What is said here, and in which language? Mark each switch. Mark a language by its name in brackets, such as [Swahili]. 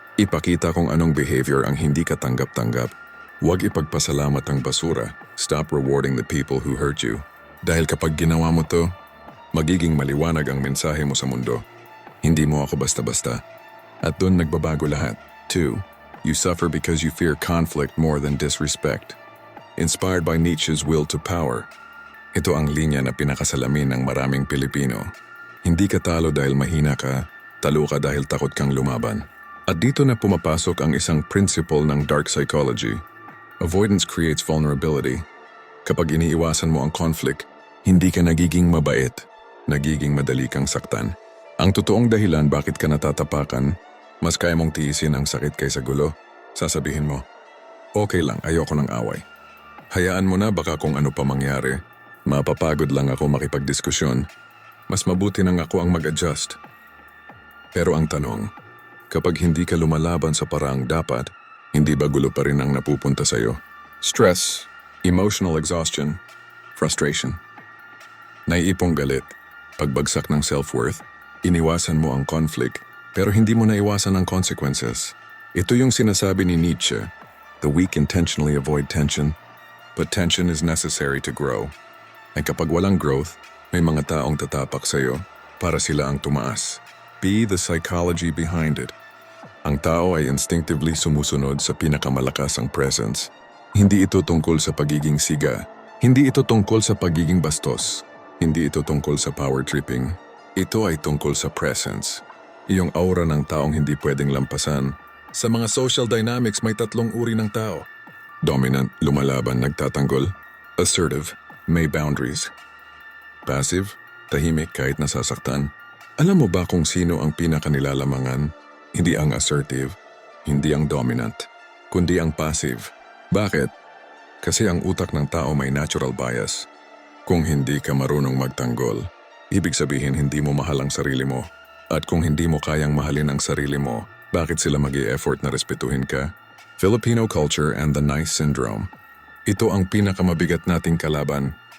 [Filipino] Ipakita kung anong behavior ang hindi ka tanggap-tanggap. Huwag ipagpasalamat ang basura. [English] Stop rewarding the people who hurt you. [Filipino] Dahil kapag ginawa mo to, magiging maliwanag ang mensahe mo sa mundo. Hindi mo ako basta-basta. At doon nagbabago lahat. 2. [English] You suffer because you fear conflict more than disrespect. Inspired by Nietzsche's will to power. [Filipino] Ito ang linya na pinakasalamin ng maraming Pilipino. Hindi ka talo dahil mahina ka, talo ka dahil takot kang lumaban. At dito na pumapasok ang isang principle ng dark psychology. [English] Avoidance creates vulnerability. [Filipino] Kapag iniiwasan mo ang conflict, hindi ka nagiging mabait, nagiging madali kang saktan. Ang totoong dahilan bakit ka natatapakan, mas kaya mong tiisin ang sakit kaysa gulo, sasabihin mo, okay lang, ayoko ng away. Hayaan mo na baka kung ano pa mangyari. Mapapagod lang ako makipagdiskusyon. Mas mabuti nang ako ang mag-adjust. Pero ang tanong, kapag hindi ka lumalaban sa paraang dapat, hindi ba gulo pa rin ang napupunta sa'yo? [English] Stress, emotional exhaustion, frustration. [Filipino] Naiipong galit, pagbagsak ng self-worth, iniwasan mo ang conflict, pero hindi mo naiwasan ang consequences. Ito yung sinasabi ni Nietzsche, [English] the weak intentionally avoid tension, but tension is necessary to grow. [Filipino] Ay kapag walang growth, may mga taong tatapak sa'yo para sila ang tumaas. [English] Be the psychology behind it. [Filipino] Ang tao ay instinctively sumusunod sa pinakamalakas presence. Hindi ito tungkol sa pagiging siga. Hindi ito tungkol sa pagiging bastos. Hindi ito tungkol sa power tripping. Ito ay tungkol sa presence. Iyong aura ng taong hindi pwedeng lampasan. Sa mga social dynamics may tatlong uri ng tao. Dominant, lumalaban, nagtatanggol. Assertive, may boundaries. Passive, tahimik kahit nasasaktan. Alam mo ba kung sino ang pinakanilalamangan? Hindi ang assertive, hindi ang dominant, kundi ang passive. Bakit? Kasi ang utak ng tao may natural bias. Kung hindi ka marunong magtanggol, ibig sabihin hindi mo mahal ang sarili mo. At kung hindi mo kayang mahalin ang sarili mo, bakit sila mag-i-effort na respetuhin ka? [English] Filipino culture and the nice syndrome. [Filipino] Ito ang pinakamabigat nating kalaban.